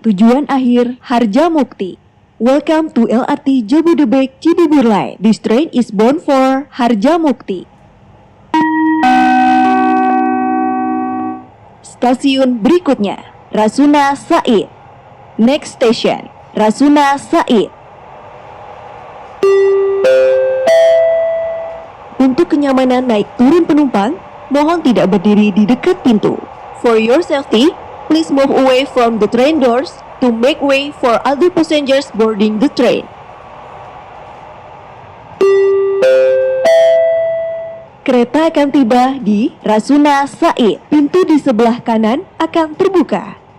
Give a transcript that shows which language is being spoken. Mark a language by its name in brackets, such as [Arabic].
[Indonesian] Tujuan akhir Harjamukti. [English] Welcome to LRT Jabodebek Cibubur Line. This train is bound for Harjamukti. [Indonesian] Stasiun berikutnya Rasuna Said. [English] Next station Rasuna Said. [Indonesian] Untuk kenyamanan naik turun penumpang, mohon tidak berdiri di dekat pintu. [English] For your safety, please move away from the train doors to make way for other passengers boarding the train. [Indonesian] Kereta akan tiba di Rasuna Said. Pintu di sebelah kanan akan terbuka.